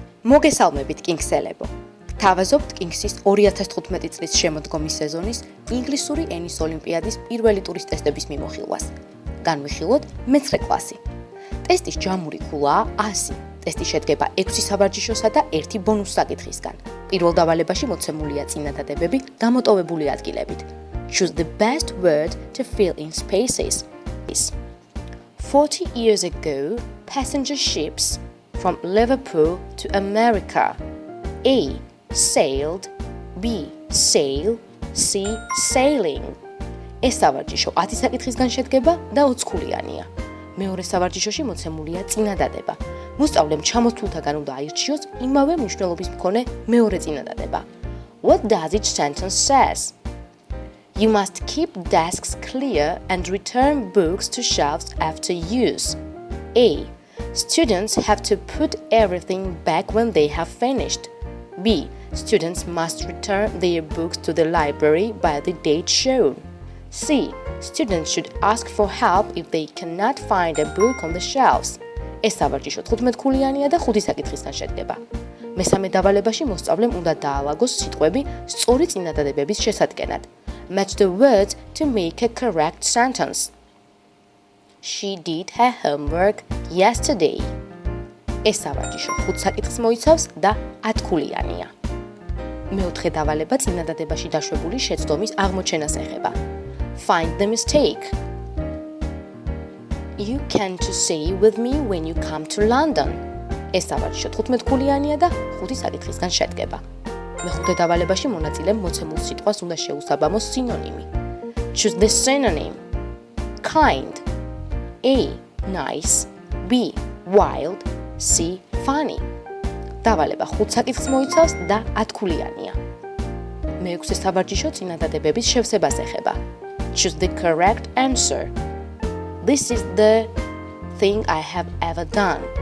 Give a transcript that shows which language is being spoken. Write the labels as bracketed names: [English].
[Georgian] მოგესალმებით კინგსელებო. Გთავაზობთ კინგსის 2015 წლის შემოდგომის სეზონის ინგლისური ენის ოლიმპიადის პირველი ტურის ტესტების მიმოხილვას. განვიხილოთ მე-9 კლასი. ტესტის ჯამური ქულაა 100. ტესტი შედგება 6 სავარჯიშოსა და 1 ბონუს საკითხისგან. პირველ დავალებაში მოცემულია წინადადებები გამოტოვებული ადგილებით. [English] Choose the best word to fill in spaces. 40 years ago, passenger ships from Liverpool to America. A. Sailed. B. Sail. C. Sailing. [Georgian] ეს სავარჯიშო 10 საკითხისგან შედგება და 20 ქულიანია. მეორე სავარჯიშოში მოცემულია წინადადება. მოსწავლემ ჩამოთვლთაგან უნდა აირჩიოს იმავე მნიშვნელობის მქონე მეორე წინადადება. [English] What does each sentence says? You must keep desks clear and return books to shelves after use. A. Students have to put everything back when they have finished. B. Students must return their books to the library by the date shown. C. Students should ask for help if they cannot find a book on the shelves. [Georgian] ეს სავარჯიშო 15 ქულიანია და 5 საკითხისგან შედგება. მესამე დავალებაში მოსწავლემ უნდა დაალაგოს სიტყვები სწორი წინადადებების შესადგენად. [English] Match the words to make a correct sentence. She did her homework yesterday. [Georgian] ეს სავარჯიშო 5 საკითხს მოიცავს და 10 ქულიანია. მეოთხე დავალება წინადადებაში დაშვებული შეცდომის აღმოჩენას ეხება. [English] Find the mistake. You can to stay with me when you come to London. [Georgian] ეს სავარჯიშო 15 ქულიანია და 5 საკითხისგან შედგება. მეხუთე დავალებაში მონაწილემ მოცემულ სიტყვას უნდა შეუსაბამოს სინონიმი. [English] Choose the synonym. Kind. A. Nice. B. Wild. C. Funny. [Georgian] დავალება 5 საკითხს მოიცავს და 10 ქულიანია. მეექვსე სავარჯიშო წინადადებების შევსებას ეხება. [English] Choose the correct answer. This is the thing I have ever done.